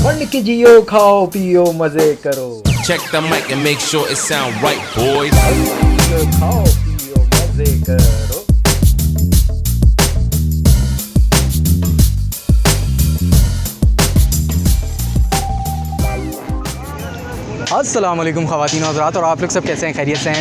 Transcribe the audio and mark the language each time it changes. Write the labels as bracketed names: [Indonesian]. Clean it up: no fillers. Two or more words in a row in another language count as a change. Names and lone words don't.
[Hindi] मंड के जियो, खाओ पियो मजे करो। [English] Check the mic and make sure it sound right, boys. [Hindi] खाओ पियो मजे करो। [Arabic] السلام عليكم [Hindi] ख़वातीन और हज़रात, और आप लोग सब कैसे हैं? खैरियत से हैं?